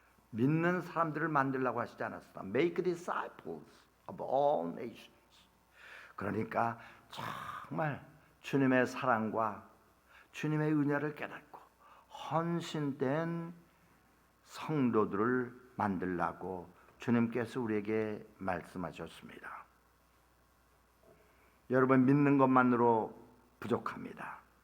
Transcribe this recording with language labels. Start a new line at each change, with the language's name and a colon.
Korean: 믿는 사람들을 만들라고 하시지 않았습니다.
English: Make disciples of all nations.
Korean: 그러니까 정말 주님의 사랑과 주님의 은혜를 깨닫고 헌신된 성도들을 만들라고 주님께서 우리에게 말씀하셨습니다. 여러분, 믿는 것만으로 부족합니다.